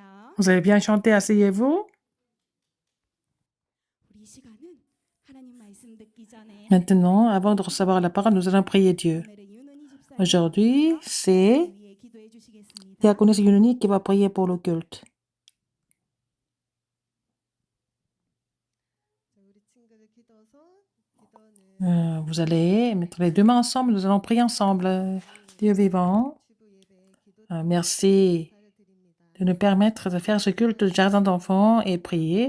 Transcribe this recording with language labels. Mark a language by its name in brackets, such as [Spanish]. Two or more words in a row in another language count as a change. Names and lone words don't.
[French] Vous avez bien chanté, asseyez-vous. [Korean] 우리 시간은 하나님 말씀 듣기 전에 [French] Maintenant, avant de recevoir la parole, nous allons prier Dieu. [Korean] 오늘의 윤은희 집사님 [French] Aujourd'hui, c'est [Korean] 위해 기도해 주시겠습니다. [French] Diaconesse Yununi qui va prier pour le culte. Vous allez mettre les deux mains ensemble, nous allons prier ensemble. Dieu vivant, merci de nous permettre de faire ce culte de jardin d'enfants et prier.